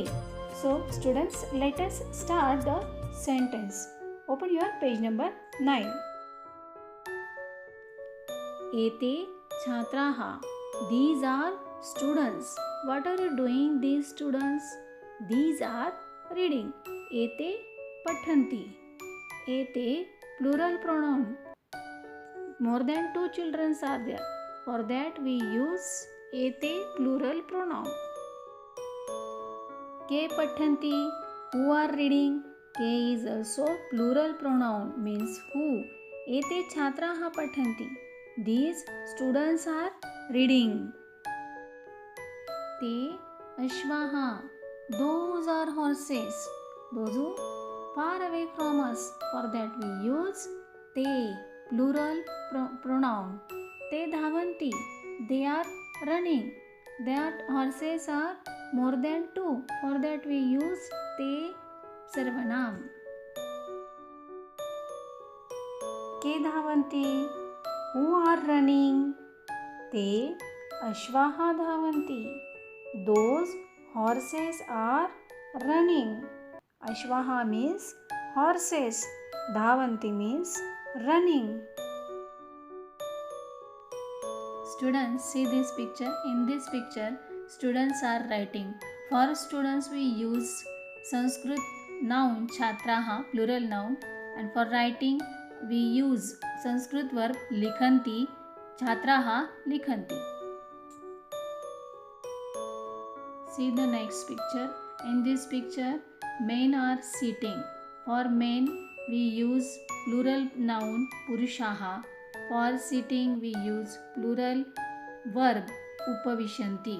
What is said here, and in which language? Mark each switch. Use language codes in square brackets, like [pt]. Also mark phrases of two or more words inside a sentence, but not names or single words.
[en] So students, let us start the sentence. Open your page number 9. [sa] एते छात्राः. [en] These are students. What are you doing, these students? These are reading. [sa] एते पठन्ति. [en] Ete plural pronoun. More than 2 children are there. For that we use ete plural pronoun. [sa] के पठन्ति, [en] who are reading. Ke is also plural pronoun, means who. [sa] एते छात्राः पठन्ति, [en] these students are reading. [sa] ते अश्वाः, [en] those are horses, those who far away from us. For that we use te, plural pronoun. [sa] ते धावन्ति, [en] they are running. That horses are more than 2. For that we use te sarvanam. [sa] के धावन्ति, [en] who are running. [sa] ते अश्वाः धावन्ति, [en] those horses are running. Ashvaha means horses, dhavanti means running. Students, see this picture. In this picture, students are writing. For students, we use Sanskrit noun chhatraha, plural noun, and for writing, we use Sanskrit verb likhanti, [sa] छात्राः लिखन्ति. [en] See the next picture. In this picture, men are sitting. For men, we use plural noun purushaha. For sitting, we use plural verb upavishanti.